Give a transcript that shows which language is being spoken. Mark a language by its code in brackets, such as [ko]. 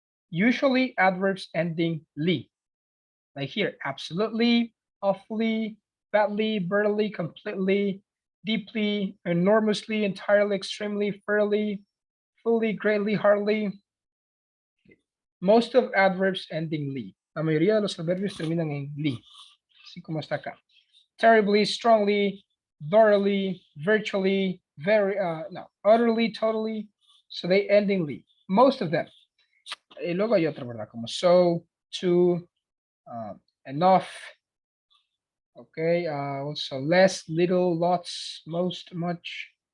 [en] Usually adverbs ending "ly," like here, absolutely, awfully, badly, barely, completely, deeply, enormously, entirely, extremely, fairly, fully, greatly, hardly. Most of adverbs ending "ly." [es] La mayoría de los adverbios terminan en "ly", así como está acá. [en] Terribly, strongly, thoroughly, virtually, very, no, utterly, totally. So they end in "ly." Most of them. Y luego hay otra, ¿verdad? [es] Como so, to, enough. [en] Okay, also less, little, lots, most, much.